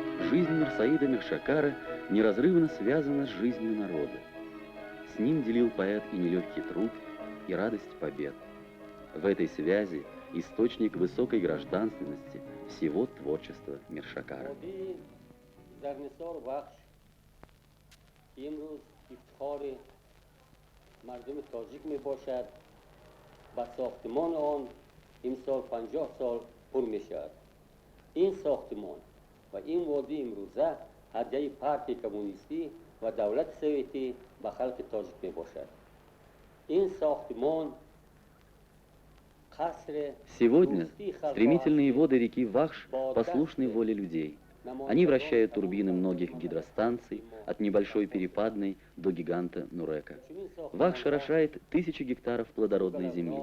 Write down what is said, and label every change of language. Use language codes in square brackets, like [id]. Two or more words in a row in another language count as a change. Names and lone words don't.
[ru] Жизнь Мирсаида Миршакара неразрывно связана с жизнью народа. С ним делил поэт и нелегкий труд, и радость побед. В этой связи источник высокой гражданственности всего творчества Миршакара. [fa] مردم تاجیک می باشد و ساختمان آن امسال 50 سال پر می شود. این ساختمان و این وادی امروزه هدیه پارتی کمونیستی و دولت سوویتی به خلق تاجیک می باشد. این ساختمان [ru] Сегодня стремительные воды реки Вахш послушны воле людей. Они вращают турбины многих гидростанций, от небольшой перепадной до гиганта Нурека. Вахш орошает тысячи гектаров плодородной земли.